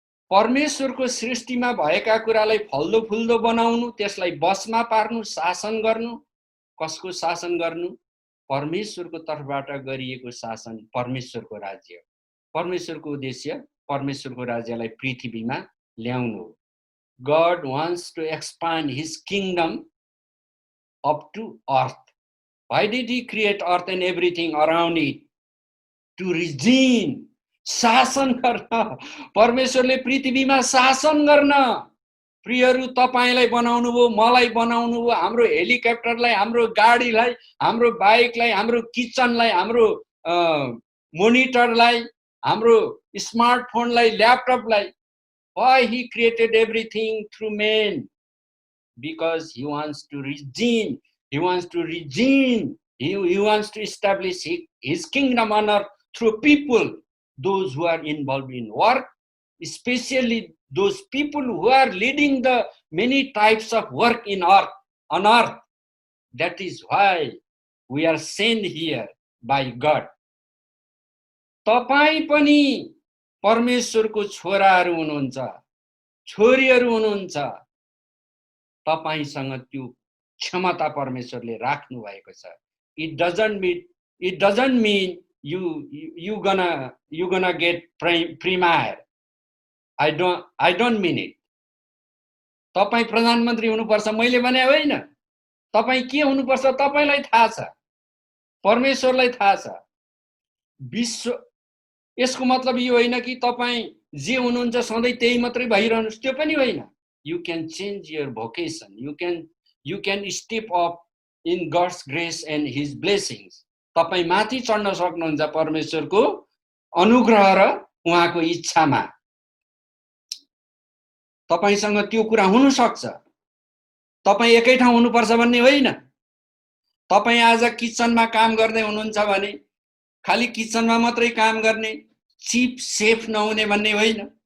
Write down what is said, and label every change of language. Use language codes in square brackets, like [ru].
[ne] परमेश्वरको सृष्टिमा भएका कुरालाई फल्दो फुल्दो बनाउनु, त्यसलाई बसमा पार्नु, शासन गर्नु। कसको शासन गर्नु? परमेश्वरको तर्फबाट गरिएको शासन, परमेश्वरको राज्य। परमेश्वरको उद्देश्य परमेश्वरको राज्यलाई पृथ्वीमा ल्याउनु हो। [en] God wants to expand his kingdom up to earth. Why did he create earth and everything around it? To redeem, [ne] शासन गर्न। परमेश्वरले पृथ्वीमा शासन गर्न। प्रियहरू, तपाईलाई बनाउनु भयो, मलाई बनाउनु भयो, हाम्रो हेलिकप्टरलाई, हाम्रो गाडीलाई, हाम्रो बाइकलाई, हाम्रो किचनलाई, हाम्रो मोनिटरलाई, हाम्रो स्मार्टफोनलाई, ल्यापटपलाई। [en] Why he created everything through man? Because he wants to redeem. He wants to redeem. He wants to establish his kingdom on earth through people, those who are involved in work, especially those people who are leading the many types of work on earth. That is why we are sent here by God. [ne] तपाई पनि परमेश्वरको छोराहरू हुनुहुन्छ, छोरीहरू हुनुहुन्छ। तपाईसँग त्यो क्षमता परमेश्वरले राख्नु भएको छ। [en] It doesn't mean you gonna get premier. I don't mean it. [ne] तपाई प्रधानमन्त्री हुनुपर्छ मैले भने होइन। तपाई के हुनुपर्छ तपाईलाई थाहा छ, परमेश्वरलाई थाहा छ। विश्व यसको मतलब यो होइन कि तपाई जे हुनुहुन्छ सधैँ त्यही मात्रै भइरहनुस्, त्यो पनि होइन। [en] You can change your vocation. You can step up in God's grace and his blessings. [ne] तपाई माथि चढ्न सक्नुहुन्छ परमेश्वरको अनुग्रह र उहाँको इच्छामा। तपाईसँग त्यो कुरा हुन सक्छ। तपाई एकै ठाउँ हुनुपर्छ भन्ने होइन। तपाई आज किचनमा काम गर्दै हुनुहुन्छ भने खाली किचनमा मात्रै काम गर्ने, चीफ सेफ नहुने भन्ने होइन।